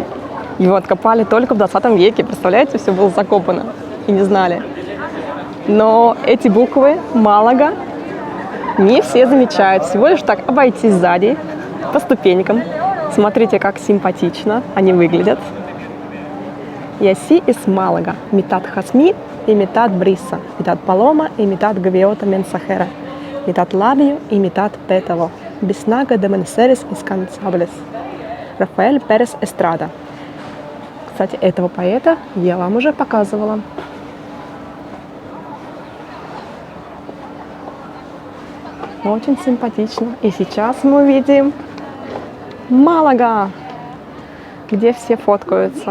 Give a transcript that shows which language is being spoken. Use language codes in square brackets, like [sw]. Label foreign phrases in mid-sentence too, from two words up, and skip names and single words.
[ru] Его откопали только в 20 веке, представляете, все было закопано и не знали. Но эти буквы Малага не все замечают. Всего лишь так обойти сзади по ступенькам. Смотрите, как симпатично они выглядят. [es] Así es Málaga, mitad jasmín y mitad brisa, mitad paloma y mitad gaviota mensajera, mitad labio y mitad pétalo, bisnaga de mensajeros incansables. [ru] Рафаэль Перес Эстрада. Кстати, этого поэта я вам уже показывала. Очень симпатично. И сейчас мы увидим Малага, где все фоткаются.